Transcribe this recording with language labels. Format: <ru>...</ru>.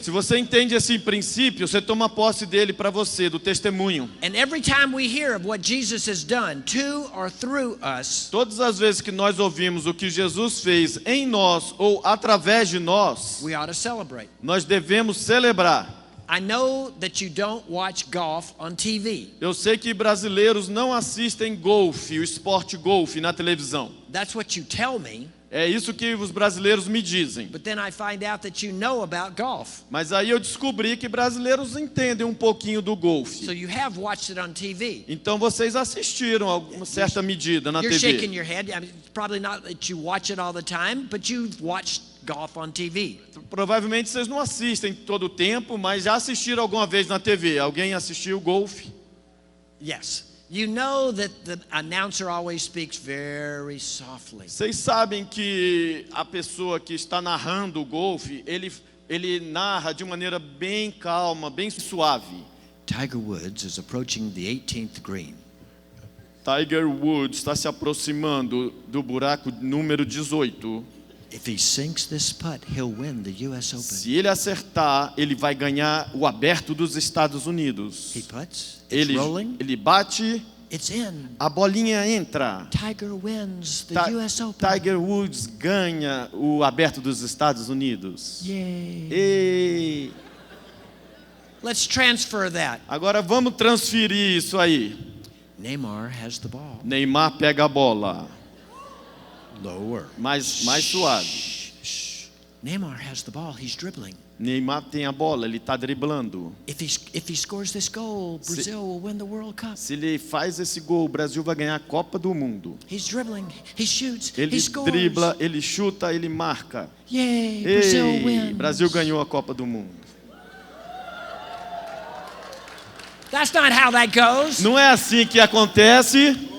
<pt>Se você entende esse princípio, você toma posse dele para você, do testemunho.</pt> <en>And every time we hear of what Jesus has done to or through us,</en> <pt>Todas as vezes que nós ouvimos o que Jesus fez em nós ou através de nós,</pt> <en>we ought to celebrate.</en> <pt>nós devemos celebrar.</pt> <en>I know that you don't watch golf on TV.</en> <pt>Eu sei que brasileiros não assistem golfe, o esporte golfe na televisão.</pt> <en>That's what you tell me.</en> <pt>É isso que os brasileiros me dizem.</pt> <en>But then I find out that you know about golf.</en> <pt>Mas aí eu descobri que brasileiros entendem um pouquinho do golfe.</pt> <en>So you have watched it on TV.</en> <pt>Então vocês assistiram a uma certa medida na</pt> <en>You're shaking TV. your head. I mean, it's probably not that you watch it all the time, but you've watched golf on TV.</en> <pt>Provavelmente vocês não assistem todo o tempo, mas já assistiram alguma vez na TV. Alguém assistiu golfe?</pt> <en>Yes. You know that the announcer always speaks very softly.</en> <pt>Vocês sabem que a pessoa que está narrando o golfe, ele narra de maneira bem calma, bem suave.</pt> <en>Tiger Woods is approaching the 18th green.</en> <pt>Tiger Woods está se aproximando do buraco número 18.</pt> <en>If he sinks this putt, he'll win the US Open.</en> <pt>Se ele acertar, ele vai ganhar o Aberto dos Estados Unidos.</pt> <en>He putts, it's rolling,</en> <pt>Ele bate,</pt> <en>it's in.</en> <pt>a bolinha entra.</pt> <en>Tiger wins the US Open.</en> <pt>Tiger Woods ganha o Aberto dos Estados Unidos.</pt> <en>Yay.</en> <pt>Ei.</pt> <en>Let's transfer that.</en> <pt>Agora vamos transferir isso aí.</pt> <en>Neymar has the ball.</en> <pt>Neymar pega a bola.</pt> <en>Lower.</en> <pt>Mais suave.</pt> <en>Shh. Neymar has the ball. He's dribbling.</en> <pt>Neymar tem a bola, ele está driblando.</pt> <en>If he scores this goal, Brazil will win the World Cup.</en> <pt>Se ele faz esse gol, o Brasil vai ganhar a Copa do Mundo.</pt> <en>He's dribbling. He shoots.</en> <pt>Ele</pt> <en>He scores.</en> <pt>dribla, ele chuta, ele marca.</pt> <en>Yay! Brazil</en> <pt>Ei,</pt> <en>wins.</en> <pt>Brasil ganhou a Copa do Mundo.</pt> <en>That's not how that goes.</en> <pt>Não é assim que acontece.</pt>